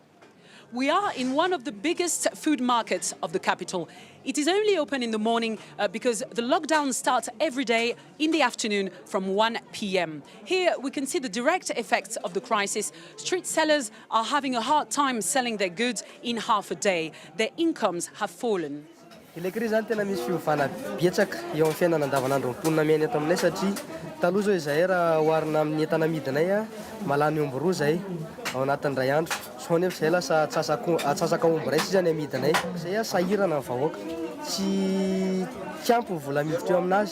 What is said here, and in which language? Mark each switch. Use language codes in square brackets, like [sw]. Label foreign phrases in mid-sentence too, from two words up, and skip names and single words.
[en] We are in one of the biggest food markets of the capital. It is only open in the morning because the lockdown starts every day in the afternoon from 1 p.m. Here we can see the direct effects of the crisis. Street sellers are having a hard time selling their goods in half a day. Their incomes have fallen. [mg] Ilay kry zany tena misy fiovana betsaka eo amin'ny fiainana andavanandro mponina miaina eto aminay satria taloha zao izahay raha oharina amin'ny entana amidinay malany omby roa zahay ao anatin'ny ray andro. So nefa izay lasa atsasaka omby ray zany amidinay. Izay sahirana ny vahoaka. Tsy ampy ny vola miditra eo aminazy.